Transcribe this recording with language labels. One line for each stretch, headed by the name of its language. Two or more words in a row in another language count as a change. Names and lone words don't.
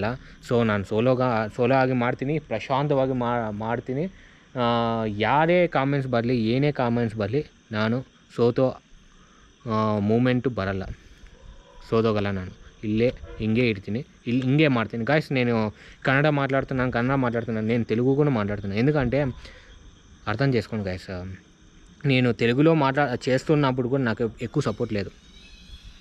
Kannada: ಸೊ ನಾನು ಸೋಲೋ ಆಗಿ ಮಾಡ್ತೀನಿ, ಪ್ರಶಾಂತವಾಗಿ ಮಾಡ್ತೀನಿ. ಯಾರೇ ಕಾಮೆಂಟ್ಸ್ ಬರಲಿ, ಏನೇ ಕಾಮೆಂಟ್ಸ್ ಬರಲಿ, ನಾನು ಮೂಮೆಂಟು ಬರಲ್ಲ, ಸೋದೋಗಲ್ಲ. ನಾನು ಇಲ್ಲೇ ಹಿಂಗೆ ಇರ್ತೀನಿ, ಹಿಂಗೆ ಮಾಡ್ತೀನಿ గాయస్.
Telugu: నేను కన్నడ మాట్లాడుతున్నాను, నేను తెలుగు కూడా మాట్లాడుతున్నాను. ఎందుకంటే అర్థం చేసుకోండి గాయస్, నేను తెలుగులో చేస్తున్నప్పుడు కూడా నాకు ఎక్కువ సపోర్ట్ లేదు.